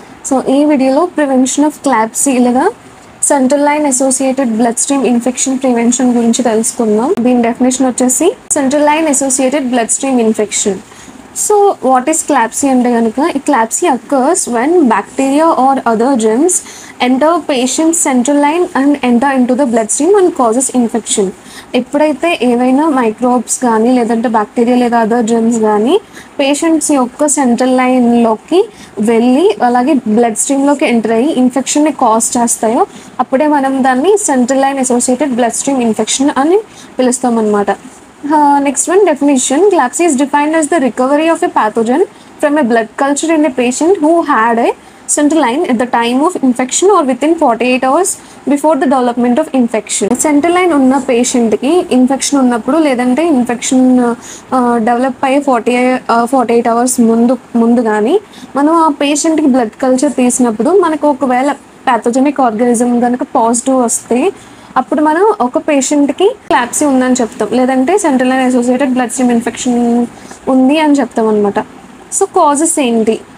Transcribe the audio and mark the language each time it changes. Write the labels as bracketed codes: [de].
[te] So ఈ వీడియోలో prevention of క్లాప్సీ లేదా central line associated blood stream infection prevention గురించి తెలుసుకుందాం. దీని డెఫినేషన్ వచ్చేసి central line associated blood stream infection. [en] So what is CLABSI [te] అంటే కనుక ఈ [en] CLABSI occurs when bacteria or other germs enter patient's central line and enter into the bloodstream and causes infection. [te] ఎప్పుడైతే ఏవైనా microbes కానీ లేదంటే bacteria లేదా other germs కానీ patients యొక్క సెంట్రల్ లైన్లోకి వెళ్ళి అలాగే బ్లడ్ స్ట్రీమ్లోకి ఎంటర్ అయ్యి ఇన్ఫెక్షన్ని కాజ్ చేస్తాయో అప్పుడే మనం దాన్ని central line associated blood stream infection అని పిలుస్తాం అన్నమాట. [en] Next one, definition. CLABSI is defined as the recovery of a pathogen from a blood culture in a patient who had a central line at the time of infection or within 48 hours before the development of infection. [te] Central line ఉన్న పేషెంట్కి infection ఉన్నప్పుడు లేదంటే infection develop అయ్యే 48 hours ముందు కానీ మనం ఆ పేషెంట్కి బ్లడ్ కల్చర్ తీసినప్పుడు మనకు ఒకవేళ ప్యాథోజెనిక్ ఆర్గానిజం కనుక పాజిటివ్ వస్తే అప్పుడు మనం ఒక పేషెంట్కి క్లాప్సీ ఉందని చెప్తాం, లేదంటే central line associated blood stream infection ఉంది అని చెప్తాం అనమాట. సో కాజెస్ ఏంటి?